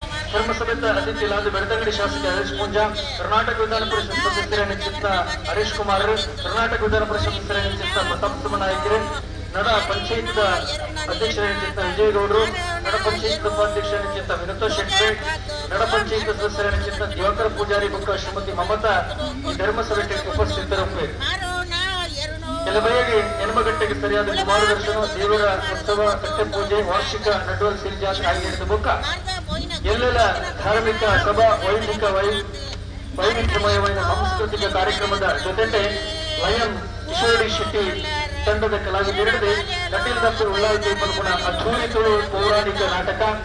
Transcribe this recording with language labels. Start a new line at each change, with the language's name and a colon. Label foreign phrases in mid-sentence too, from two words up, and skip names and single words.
Kannada: ಧರ್ಮಸಭೆಯ ಅತಿಥಿಗಳಾದ ಬೆಳ್ತಂಗಡಿ ಶಾಸಕ ಹರೀಶ್ ಪೂಂಜಾ, ಕರ್ನಾಟಕ ವಿಧಾನ ಪರಿಷತ್ ಸದಸ್ಯರೆನಿಸಿದ ಹರೀಶ್ ಕುಮಾರ್, ಕರ್ನಾಟಕ ವಿಧಾನ ಪರಿಷತ್ ಸದಸ್ಯರೆನಿಸಿದ ಪ್ರತಾಪ್ ನಾಯಕರು, ನಡ ಪಂಚಾಯತ್ ಅಧ್ಯಕ್ಷರೆನಿಸಿದ ವಿಜಯಗೌಡರು, ನಡ ಪಂಚಾಯತ್ ಉಪಾಧ್ಯಕ್ಷರೆನಿಸಿದ ವಿನುತಾ ಶೆಟ್ಟಿ, ನಡ ಪಂಚಾಯತ್ ಸದಸ್ಯರೆನಿಸಿದ ದಿವಾಕರ್ ಪೂಜಾರಿ ಬುಕ್ಕ ಶ್ರೀಮತಿ ಮಮತಾ ಈ ಧರ್ಮಸಭೆಗೆ ಉಪಸ್ಥಿತರಿರುವೆ. ಕೆಲಬೈಗೆ ಹೆಣ್ಮಗಟ್ಟೆಗೆ ಸರಿಯಾದ ಮಾರ್ಗದರ್ಶನ, ದೇವರ ಉತ್ಸವ, ಕಟ್ಟೆ ಪೂಜೆ, ವಾರ್ಷಿಕ ನಡುವಲ್ ಸಿರಿಜಾತ್ರೆ ಆಗಿರುವ ಬುಕ್ಕ ಎಲ್ಲೆಲ್ಲ ಧಾರ್ಮಿಕ ಸಭಾ ವೈವಿಧ್ಯಮಯವಾದ ಸಾಂಸ್ಕೃತಿಕ ಕಾರ್ಯಕ್ರಮದ ಜೊತೆಗೆ ಲಯನ್ ಕಿಶೋರಿ ಶೆಟ್ಟಿ ತಂಡದ ಕಲಾವಿದರಿಗೆ ಕಟೀಲ್ ಡಾಕ್ಟರ್ ಉಳ್ಳಾಲ್ತಿ ಪಲ್ಗುಣ ಅದ್ಭುತ ತುಳು ಪೌರಾಣಿಕ ನಾಟಕ